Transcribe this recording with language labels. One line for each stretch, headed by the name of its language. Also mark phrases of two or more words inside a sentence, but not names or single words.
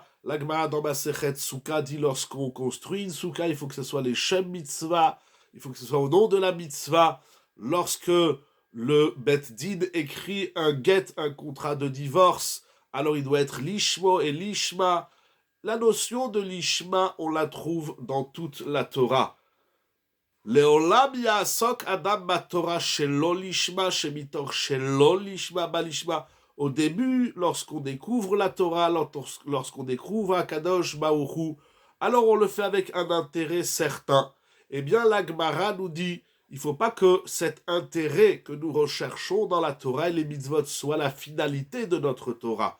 French: La Gemara dans Masechet Souka dit lorsqu'on construit une souka, il faut que ce soit les
Hebrew: לשם מצוה,
French: il faut que ce soit au nom de la mitzvah. Lorsque le Bet Din écrit un get, un contrat de divorce, alors il doit être lishmo et lishma. La notion de lishma, on la trouve dans toute la Torah.
Hebrew: לעולם יעסוק אדם בתורה שלא לשמה שמתוך שלא לשמה בא לשמה.
French: Au début, lorsqu'on découvre la Torah, lorsqu'on découvre
Hebrew: הקדוש ברוך הוא,
French: alors on le fait avec un intérêt certain. Eh bien, la Gemara nous dit, il ne faut pas que cet intérêt que nous recherchons dans la Torah et les mitzvot soit la finalité de notre Torah.